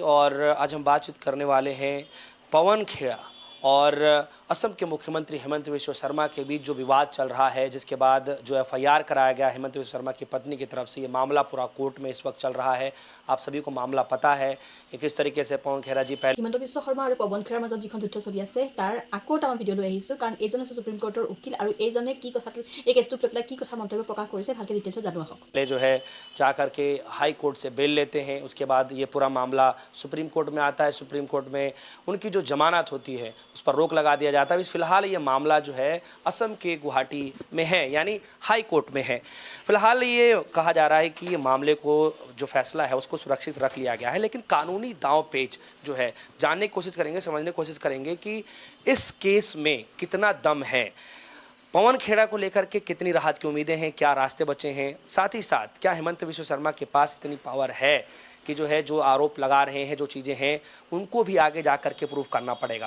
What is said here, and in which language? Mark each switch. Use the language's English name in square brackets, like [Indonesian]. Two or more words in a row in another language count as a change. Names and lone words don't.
[Hindi] और आज हम बातचीत करने वाले हैं पवन खेड़ा और असम के मुख्यमंत्री हेमंत बिश्व शर्मा के बीच जो विवाद चल रहा है, जिसके बाद जो FIR कराया गया हेमंत बिश्व शर्मा की पत्नी की तरफ से। ये मामला पूरा कोर्ट में इस वक्त चल रहा है। आप सभी को मामला पता है कि किस तरीके से पवन खेड़ा जी पहले [Assamese] হিমন্ত বিশ্ব শৰ্মা আৰু পৱন খেৰাৰ মাজত যিখন যুদ্ধ চলি আছে তাৰ আকৌ এটা মই ভিডিঅ' লৈ আহিছোঁ, কাৰণ এইজন হৈছে সুপ্ৰিম কোৰ্টৰ উকিল আৰু এইজনে কি কথাটো এই কেছটোক লৈ পেলাই কি কথা মন্তব্য প্ৰকাশ কৰিছে ভালকৈ ডিটেইলছত জানো আহক। [Hindi] जो है जा कर के हाई कोर्ट से बेल लेते हैं। उसके बाद ये पूरा मामला सुप्रीम कोर्ट में आता है। सुप्रीम कोर्ट में उनकी जो जमानत होती है उस पर रोक लगा दिया जाता है। फिलहाल ये मामला जो है असम के गुवाहाटी में है, यानी हाई कोर्ट में है। फिलहाल ये कहा जा रहा है कि ये मामले को जो फैसला है उसको सुरक्षित रख लिया गया है, लेकिन कानूनी दांव पेच जो है जानने की कोशिश करेंगे, समझने की कोशिश करेंगे कि इस केस में कितना दम है, पवन खेड़ा को लेकर के कितनी राहत की उम्मीदें हैं, क्या रास्ते बचे हैं, साथ ही साथ क्या हेमंत बिश्व शर्मा के पास इतनी पावर है कि जो है जो आरोप लगा रहे हैं, जो चीज़ें हैं, उनको भी आगे जा कर के प्रूव करना पड़ेगा।